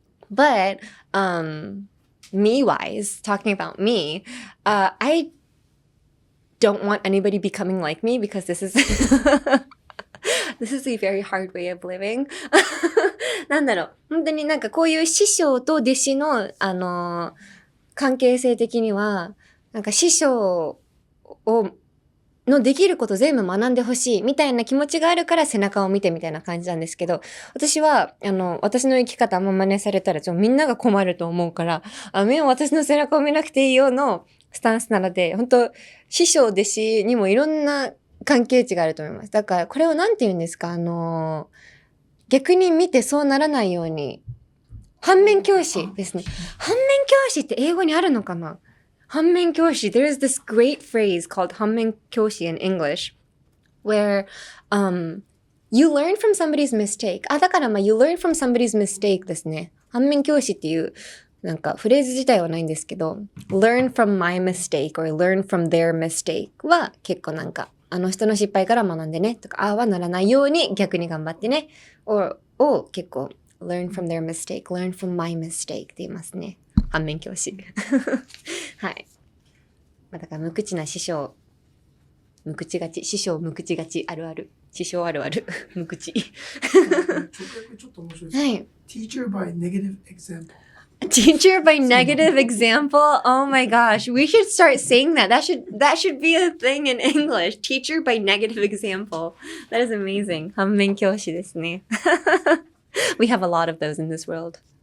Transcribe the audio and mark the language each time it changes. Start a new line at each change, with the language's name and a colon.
English: But me-wise, talking about me, I don't want anybody becoming like me because this is this is a very hard way of living.
Japanese: なんだろう、本当になんかこういう師匠と弟子の関係性的には、なんか師匠のできること全部学んでほしいみたいな気持ちがあるから背中を見てみたいな感じなんですけど、私は、私の生き方あんま真似されたらみんなが困ると思うから、私の背中を見なくていいよのスタンスなので、本当師匠弟子にもいろんな関係値があると思います。だからこれをなんて言うんですか、逆に見てそうならないように、反面教師ですね。反面教師って英語にあるのかな？
English: 反面教師 There's this great phrase called 反面教師 in English where you learn from somebody's mistake. だからyou learn from somebody's mistake ですね。
Japanese: 反面教師っていうなんかフレーズ自体はないんですけど
English: learn from my mistake or learn from their mistake
Japanese: は結構なんかあの人の失敗から学んでねとかはならないように逆に頑張ってねを結構
English: learn from their mistake, learn from my mistake
Japanese: って言いますね。反面教師。はい。だから無口な師匠、無口がち、師匠無口がちあるある。師匠あるある。無口。直訳ちょっと面白いです。はい。
English: Teacher by negative example. Teacher by negative example? Oh my gosh. We should start saying that. That should be a thing in English. Teacher by negative example. That is amazing. 反面教師ですね。 We have a lot of those in this world.